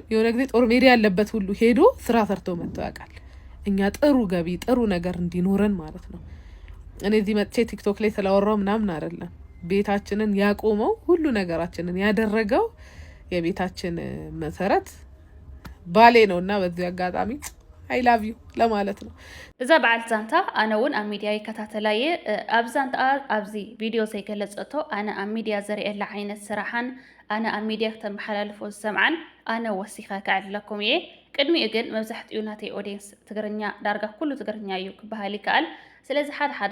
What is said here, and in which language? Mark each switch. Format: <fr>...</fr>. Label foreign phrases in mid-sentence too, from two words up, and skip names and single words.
<am>የሆነ ጊዜ ጦር ሜዳ ያለበት ሁሉ ሄዶ ስራ ሰርቶ መጥቶ ያውቃል። እኛ ጥሩ ገቢ ጥሩ ነገር እንዲኖረን ማለት ነው። እኔ እዚህ መጥቼ ቲክቶክ ላይ ስላወራው ምናምን አይደለም። ቤታችንን ያቆመው ሁሉ ነገራችንን ያደረገው የቤታችን መሰረት ባሌ ነው እና በዚህ አጋጣሚ</am> <en>I love you</en> <am>ለማለት ነው።</am> <ti>እዛ በዓል ዛንታ አነ እውን ኣብ ሚድያ ይከታተላየ ኣብ ዛንታ ኣብዚ ቪድዮ ዘይገለፀቶ ኣነ ኣብ ሚድያ ዘርእየላ ዓይነት ስራሓን ኣነ ኣብ ሚድያ ክተመሓላልፎ ዝሰምዓን ኣነ ወሲኸ ክዕድለኩም እየ። ቅድሚኡ ግን መብዛሕትኡ ናተይ ኦዲየንስ ትግርኛ ዳርጋ ኩሉ ትግርኛ እዩ ክበሃል ይከኣል። ስለዚ ሓደ</ti>